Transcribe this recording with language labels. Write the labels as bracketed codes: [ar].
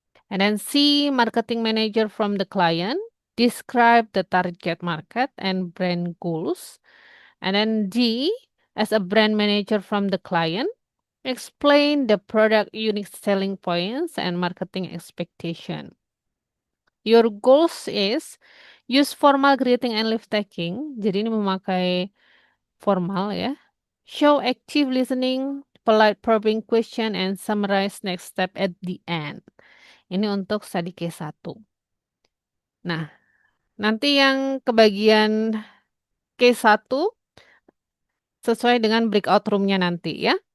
[en] And then C, marketing manager from the client, describe the target market and brand goals. And then D, as a brand manager from the client, explain the product unique selling points and marketing expectation. Your goals is use formal greeting and leave taking. [id] Jadi ini memakai formal ya. [en] Show active listening, polite probing question, and summarize next step at the end. [id] Ini untuk study case 1. Nah, nanti yang kebagian case 1 sesuai dengan breakout room-nya nanti ya.